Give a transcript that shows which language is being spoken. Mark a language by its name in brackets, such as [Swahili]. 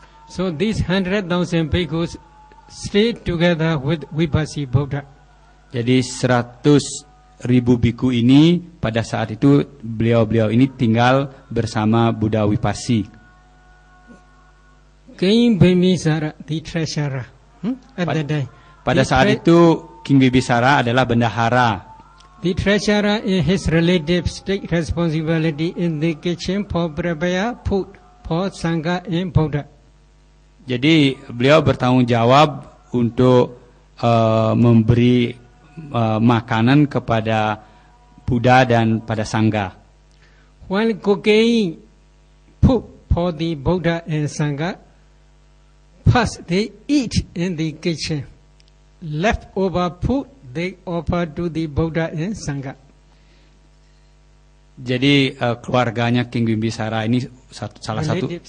[English] So these 100,000 bhikkhus stayed together with Vipassi Buddha. [Indonesian] Jadi 100.000 biku ini pada saat itu beliau-beliau ini tinggal bersama Buddha Wipassi. [English] King Bimbisara, the treasurer, at that time. [Indonesian] Pada saat itu King Bimbisara adalah bendahara. [English] The treasurer and his relatives take responsibility in the kitchen for prepare food for Sangha and Buddha. [Indonesian] Jadi beliau bertanggung jawab untuk memberi makanan kepada Buddha dan pada Sangha. [English] While cooking food for the Buddha and Sangha, first they eat in the kitchen. Leftover food they offer to the Buddha and Sangha. [Indonesian] Jadi keluarganya King Bimbisara ini salah satu